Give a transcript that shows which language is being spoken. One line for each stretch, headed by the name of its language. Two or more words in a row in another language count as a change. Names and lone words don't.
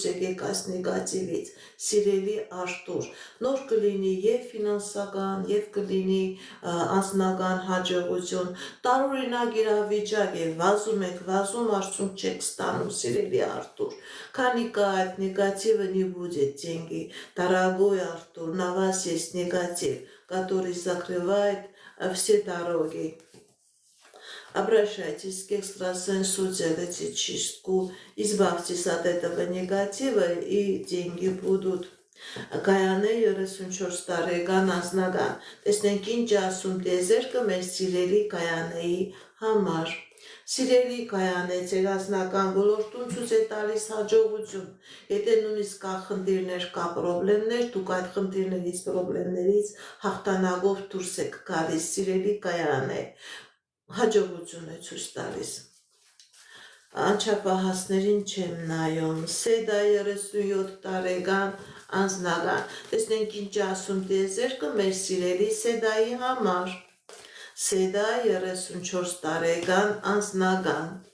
Armenian: եկեք այս նեգատիվից, սիրելի Արտուր։ Նոր կլինի եւ ֆինանսական, եւ կլինի անձնական հաջողություն, տարօրինակ իրավիճակ է, վազում եք, վազում, արդյունք չեք ստանում, սիրելի Արտուր, քանի կա այդ նեգատիվը
Russian: не будет деньги, дорогой Артур, на вас есть негатив, который закрывает все дороги. Обращайтесь к экстрасенсу, делайте чистку, избавьтесь от этого негатива и деньги будут.
Armenian: Կայանե 34 տարեկան անձնական, տեսնենք ինչ ասում տիեզերքը մեր սիրելի Կայանեի համար։ Սիրելի Կայանե, ձեր անձնական ոլորտում ցույց է տալիս հաջողություն։ Եթե նույնիսկ կա խնդիրներ, կա պրոբլեմներ, դուք այդ խնդիրներից, պրոբլեմներից հաղթանակով դուրս եք գալիս, սիրելի Կայանե, հաջողություն է ցույց տալիս։ Անչափահասներին չեմ նայում, Սեդա 37 տարեկան անձնական, տեսնենք ինչ ասում տիեզերքը մեր սիրելի Սեդայի համար, Սեդա 34 տարեկան անձնական,